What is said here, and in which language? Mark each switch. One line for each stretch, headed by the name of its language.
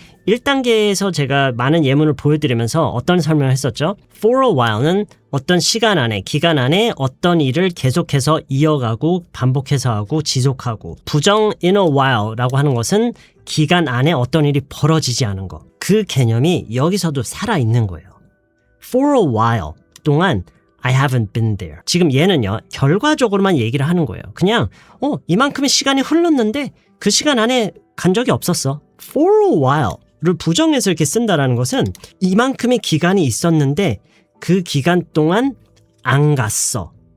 Korean: 1단계에서 제가 많은 예문을 보여드리면서 어떤 설명을 했었죠? For a while는 어떤 시간 안에, 기간 안에 어떤 일을 계속해서 이어가고 반복해서 하고 지속하고 부정 in a while라고 하는 것은 기간 안에 어떤 일이 벌어지지 않은 것. 그 개념이 여기서도 살아있는 거예요.
English: For a while 동안 I haven't been there.
Korean: 지금 얘는요, 결과적으로만 얘기를 하는 거예요. 그냥, 이만큼의 시간이 흘렀는데 그 시간 안에 간 적이 없었어. For a while를 부정해서 이렇게 쓴다라는 것은 이만큼의 기간이 있었는데 그 기간 동안 안 갔어.